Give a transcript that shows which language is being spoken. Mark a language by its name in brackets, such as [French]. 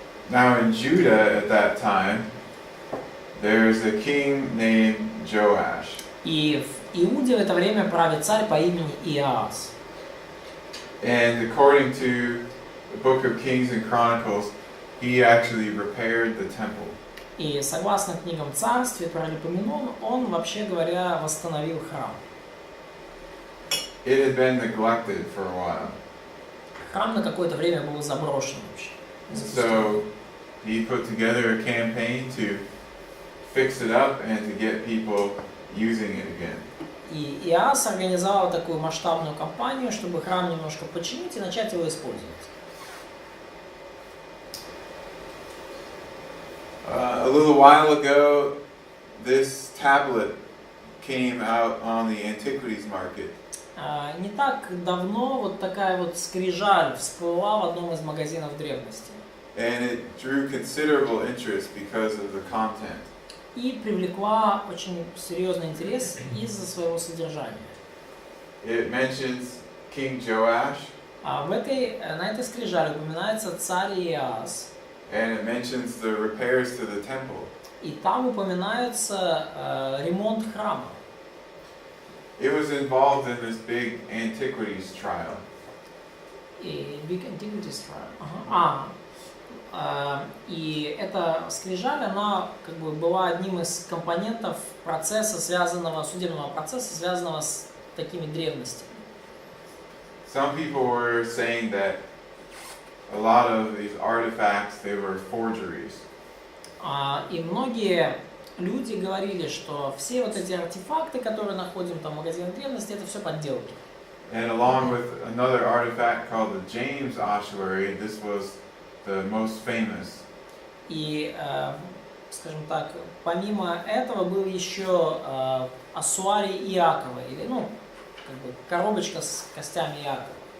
[English] Now in Judah at that time, there's a king named Joash. [Russian] И в Иуде в это время правит царь по имени Иоас. [English] And according to the book of Kings and Chronicles, he actually repaired the temple. [Russian] И согласно книгам царств и Паралипоменон, он, вообще говоря, восстановил храм. [English] It had been neglected for a while. [Russian] Храм на какое-то время был заброшен вообще. [English] So he put together a campaign to fix it up and to get people using it again. [Russian] И Иоас организовал такую масштабную кампанию, чтобы храм немножко починить и начать его использовать. [English] A little while ago, this tablet came out on the antiquities market. [Russian] Не так давно вот такая вот скрижаль всплыла в одном из магазинов древности. [English] And it drew considerable interest because of the content. [Russian] И привлекла очень серьезный интерес из-за своего содержания. [English] It mentions King Joash. [Russian] На этой скрижали упоминается царь Иоас. [English] And it mentions the repairs to the temple. [Russian] И там упоминается ремонт храма. [English] It was involved in this big antiquities trial. Big antiquities trial. [Russian] И эта скрижаль, она как бы была одним из компонентов процесса, судебного процесса, связанного с такими древностями. [English] Some people were saying that a lot of these artifacts, they were forgeries. [Russian] И многие люди говорили, что все вот эти артефакты, которые находим там в магазине древности, это все подделки. [English] And along with another artifact called the James ossuary, this was the most famous. [Russian] И скажем так, помимо этого был еще ассуарий Иакова, или, ну, как бы коробочка с костями Иакова.